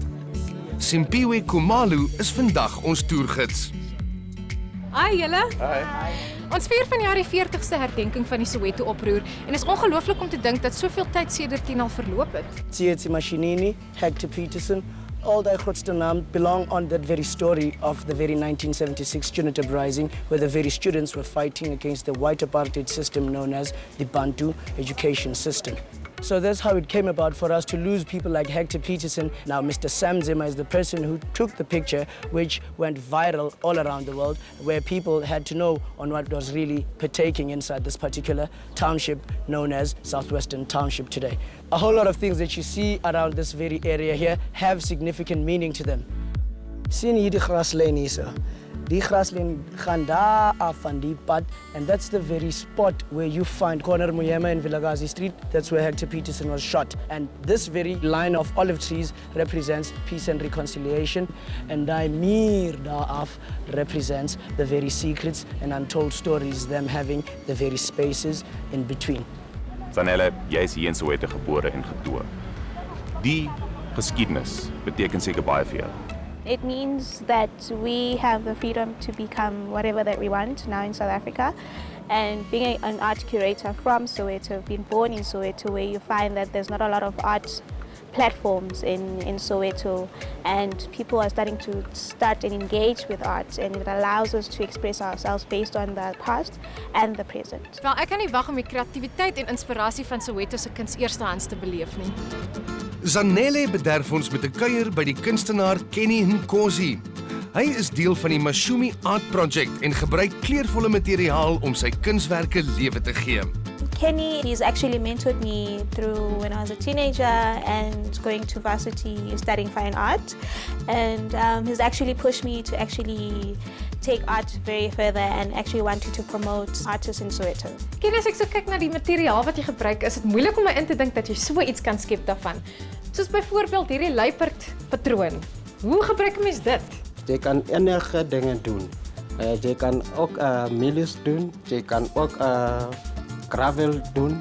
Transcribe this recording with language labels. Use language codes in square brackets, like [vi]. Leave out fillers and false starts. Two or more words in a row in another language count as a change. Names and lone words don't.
[af] Simpiwe Khumalo is vandag ons toergids. Hi julle. Hi. Ons vier vanjaar die 40ste herdenking van die Soweto oproer en is ongelooflik om te dink dat soveel tyd sedertdien al verloop het. [en] Tsietsi Mashinini, Hector Pieterson, all [af] die grootste naam [en] belong on that very story of the very 1976 student uprising where the very students were fighting against the white apartheid system known as the Bantu education system. So that's how it came about for us to lose people like Hector Pieterson. Now Mr. Sam Zimmer is the person who took the picture which went viral all around the world where people had to know on what was really partaking inside this particular township known as Southwestern Township today. A whole lot of things that you see around this very area here have significant meaning to them. [af] Sien hier die graslyn hierso. Die graslyn gaan daar af van die pad [en] and that's the very spot where you find Corner Muyema in Vilakazi Street. That's where Hector Pieterson was shot. And this very line of olive trees represents peace and reconciliation and [af] die meer daar af [en] represents the very secrets and untold stories, them having the very spaces in between. [af] Zanelle, jy is hier in Soweto gebore en getoe. Die geskiedenis beteken seker baie vir jou. [en] It means that we have the freedom to become whatever that we want now in South Africa. And being an art curator from Soweto, being born in Soweto, where you find that there's not a lot of art platforms in Soweto, and people are starting to and engage with art, and it allows us to express ourselves based on the past and the present. [af] Wel, ek kan nie wag om die kreatiwiteit en inspirasie van Soweto se kuns eerstehands te beleef nie. Zanele bederf ons met 'n kuier by die kunstenaar Kenny Nkosi. Hy is deel van die Mashumi Art Project en gebruik kleurvolle materiaal om sy kunswerke lewe te gee. [en] Kenny, he's actually mentored me through when I was a teenager and going to varsity studying fine art, and he's actually pushed me to actually take art very further and actually wanted to promote artists in Soweto. [af] Ken as ek so kyk na die materiaal wat jy gebruik, is dit moeilik om my in te dink dat jy so iets kan skep daarvan. Soos byvoorbeeld hierdie luiperd patroon. Hoe gebruik 'n mens dit? Jy kan enige dinge doen. Jy kan ook milies doen, jy kan ook gravel doen.